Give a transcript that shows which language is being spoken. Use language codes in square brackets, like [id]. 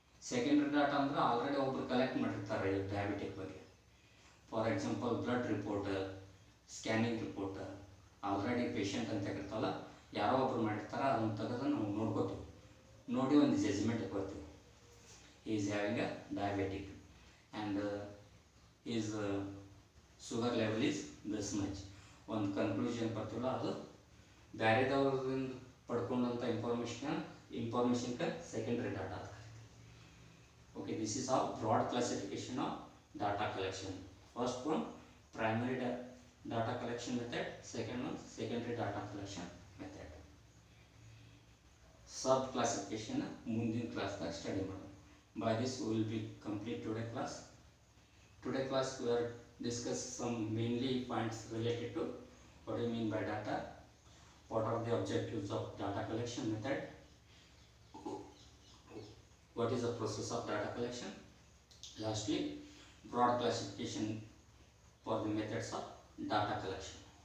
[kn] Secondary data ಅಂದ್ರೆ already ಒಬ್ರು collect ಮಾಡಿರ್ತಾರೆ ಡಯಾಬಿಟಿಕ್ ಬಗ್ಗೆ. For example blood report, scanning report, already patient ಅಂತ ಇರ್ತಾವಲ್ಲ, ಯಾರೋ ಒಬ್ರು ಮಾಡಿರ್ತಾರೆ, ಅದನ್ನು ತೆಗೆದು ನಾವು ನೋಡ್ಕೋತೀವಿ, ನೋಡಿ ಒಂದು ಜಜ್ಮೆಂಟ್ಗೆ ಬರ್ತೀವಿ. [en] He is having a diabetic and his sugar level is this much. [kn] ಒಂದು ಕನ್ಕ್ಲೂಷನ್ ಬರ್ತಿಲ್ಲ, ಅದು ಬೇರೆದವ್ರಿಂದ ಪಡ್ಕೊಂಡಂಥ ಇನ್ಫಾರ್ಮೇಷನ್ಗೆ secondary data. [en] Okay, this is how broad classification of data collection. First one, primary data collection method. Second one, secondary data collection method. [kn] Sub classification ಮುಂದಿನ ಕ್ಲಾಸ್ದಾಗ study ಮಾಡೋಣ. [en] By this we will be complete today class. Today class we are discuss some mainly points related to what do you mean by data, what are the objectives of data collection method, what is the process of data collection, lastly broad classification for the methods of data collection.